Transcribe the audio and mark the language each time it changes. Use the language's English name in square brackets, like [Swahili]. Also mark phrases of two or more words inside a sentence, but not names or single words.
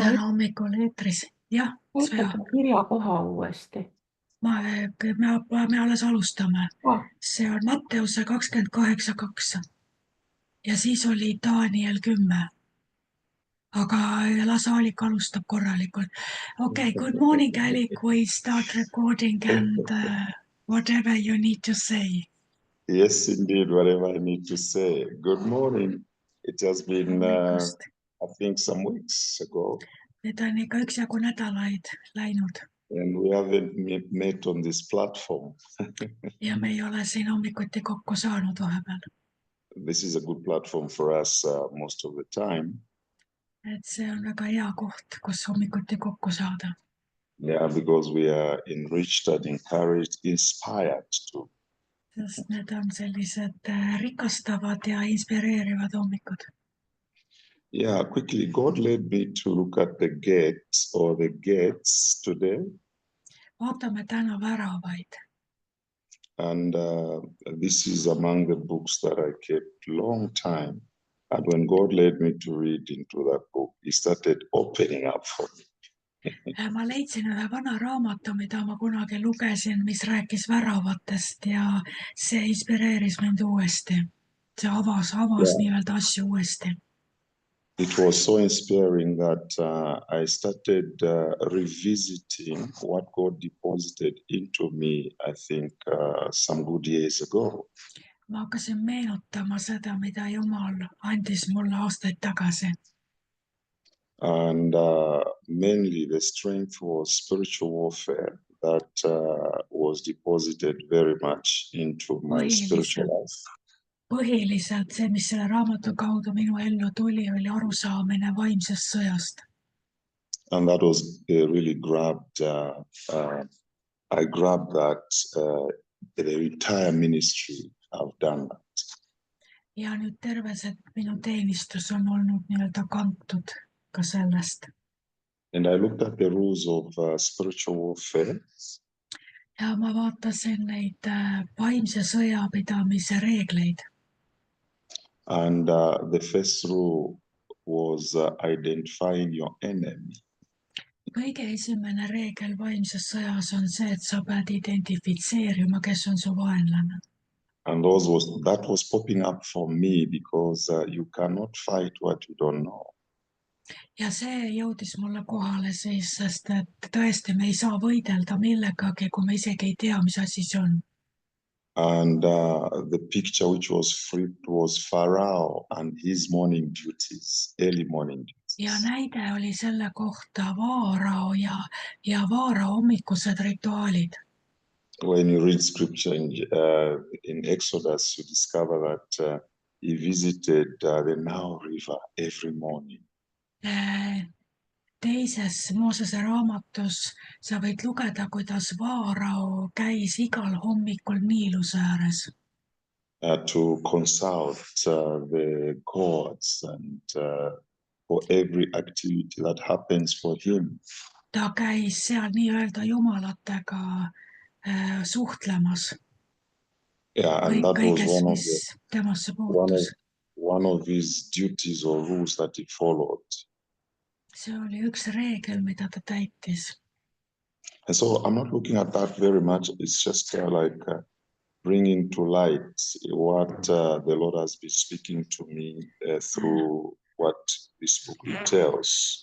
[Estonian] täna hommikul eetris. Jah, ütle Svea, kirjakoha uuesti. me alles alustame. Ah, See on Matteuse 28:2 ja siis oli Daniel 10. Aga las Aalik alustab korralikult. [English] Okay, good morning, Aalik. We start recording and whatever you need to say. Yes, indeed, whatever I need to say. Good morning. It has been, I think, some weeks ago, [Estonian] Nüüd on ikka üksjagu nädalaid läinud [English] and we haven't met on this platform. [Estonian] ja me ei ole siin hommikuti kokku saanud vahepeal. [English] This is a good platform for us most of the time. [Estonian] Et see on väga hea koht, kus hommikuti kokku saada. [English] Yeah, because we are enriched and encouraged, inspired to. [Estonian] Sest need on sellised rikastavad ja inspireerivad hommikud. [English] Yeah, quickly, God led me to look at the gates or the gates today. [Estonian] Vaatame täna väravaid. [English] And this is among the books that I kept long time. And when God led me to read into that book, He started opening up for me. [Estonian] Ma leidsin ühe vana raamatu, mida ma kunagi lugesin, mis rääkis väravatest ja see inspireeris mind uuesti. See avas nii-öelda asju uuesti. [English] It was so inspiring that I started revisiting what God deposited into me, I think, some good years ago. [Estonian] Ma hakkasin meenutama seda, mida Jumal andis mulle aastaid tagasi. [English] And mainly the strength was spiritual warfare that was deposited very much into my spiritual life. [Estonian] Põhiliselt see, mis selle raamatu kaudu minu ellu tuli, oli arusaamine vaimsest sõjast. [English] And that was really grabbed, I grabbed that the entire ministry I've done that. [Estonian] Ja nüüd terve see minu teenistus on olnud nii-öelda kantud ka sellest. [English] And I looked at the rules of spiritual warfare. [Estonian] Ja ma vaatasin neid vaimse sõjapidamise reegleid. [English] And the first rule was identifying your enemy. [Estonian] Kõige esimene reegel vaimses sõjas on see, et sa pead identifitseerima, kes on su vaenlane. [English] And that was popping up for me because you cannot fight what you don't know. [Estonian] Ja see jõudis mulle kohale siis, sest et tõesti me ei saa võidelda millegagi, kui me isegi ei tea, mis asi see on. [English] And the picture which was flipped was Pharaoh and his morning duties, early morning duties. [Estonian] Ja näide oli selle kohta Vaarao ja Vaarao hommikused rituaalid. [English] When you read scripture in Exodus, you discover that he visited the Nile River every morning. [Estonian] Teises Moosese raamatus sa võid lugeda, kuidas Vaarao käis igal hommikul Niiluse ääres. [English] To consult the gods and for every activity that happens for him. [Estonian] Ta käis seal nii-öelda jumalatega suhtlemas. [English] Yeah, and that [Estonian] was temasse puutus. [English] One of his duties or rules that he followed. [Estonian] See oli üks reegel, mida ta täitis. [English] And so I'm not looking at that very much. It's just bringing to light what the Lord has been speaking to me through what this book tells.